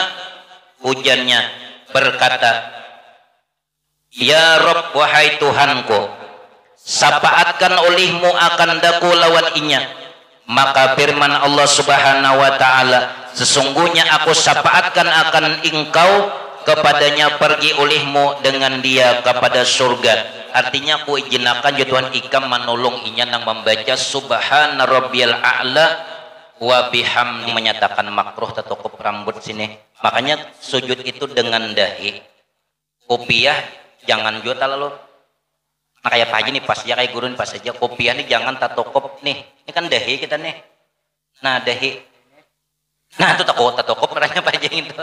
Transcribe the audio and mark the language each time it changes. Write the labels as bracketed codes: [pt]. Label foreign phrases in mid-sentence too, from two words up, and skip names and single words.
[bjn] Hujannya berkata, [ar] يا رب, [bjn] wahai Tuhanku, sapaatkan olehmu akan daku lawan inya. Maka firman Allah [ar] سبحانه وتعالى, [bjn] sesungguhnya aku sapaatkan akan engkau kepadanya, pergi olehmu dengan dia kepada surga. Artinya aku izinakan ya Tuhan ikam menolong inya nang membaca [ar] سبحان ربي الأعلى وبحمده, [bjn] menyatakan makruh tetokop rambut sini. Makanya sujud itu dengan dahi. Kopiah jangan juga lalu. Nah kayak pagi nih pas aja, kayak guru nih pas aja. Kopiah nih jangan tatokop nih. Ini kan dahi kita nih. Nah dahi. Nah itu tatokop ngeranya apa aja itu.